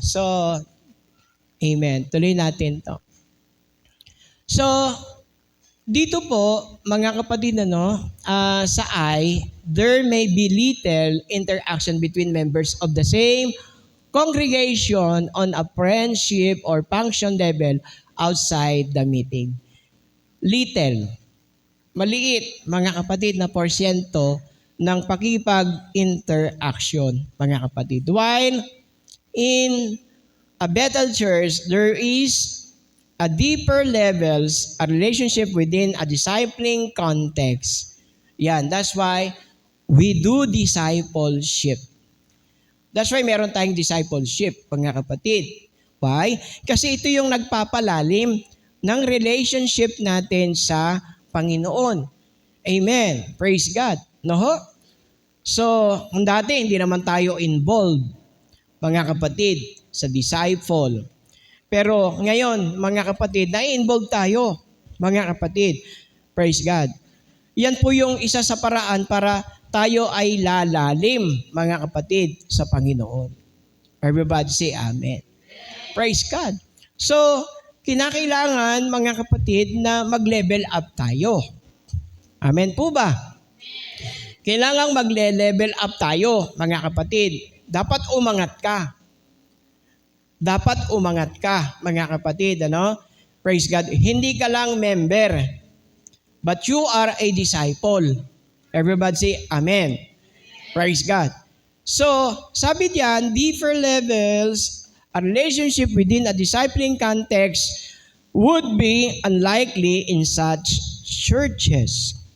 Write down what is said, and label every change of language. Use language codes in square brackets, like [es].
[en] So, amen. [tl] Tuloy natin to. [en] So, [tl] dito po, mga kapatid, sa [en] I, there may be little interaction between members of the same congregation on a friendship or function level outside the meeting. Little. [tl] Maliit, mga kapatid, na porsyento ng pakipag-interaction, mga kapatid. [en] While in a Bethel church, there is a deeper levels, a relationship within a discipling context. Yan, that's why we do discipleship. That's why [tl] meron tayong discipleship, mga kapatid. [en] Why? [tl] Kasi ito yung nagpapalalim ng relationship natin sa Panginoon. Amen. Praise God. No? So, kung dati hindi naman tayo involved, mga kapatid, sa disciple. Pero ngayon, mga kapatid, na-involve tayo, mga kapatid. Praise God. Yan po yung isa sa paraan para tayo ay lalalim, mga kapatid, sa Panginoon. [en] Everybody say amen. Praise God. [tl] So, kinakailangan, mga kapatid, na mag-level up tayo. Amen po ba? Kailangang magle-level up tayo, mga kapatid. Dapat umangat ka. Dapat umangat ka, mga kapatid. Praise God. Hindi ka lang member, [en] but you are a disciple. Everybody say amen. Praise God. So, [tl] sabi diyan, [en] deeper levels, a relationship within a discipling context would be unlikely in such churches.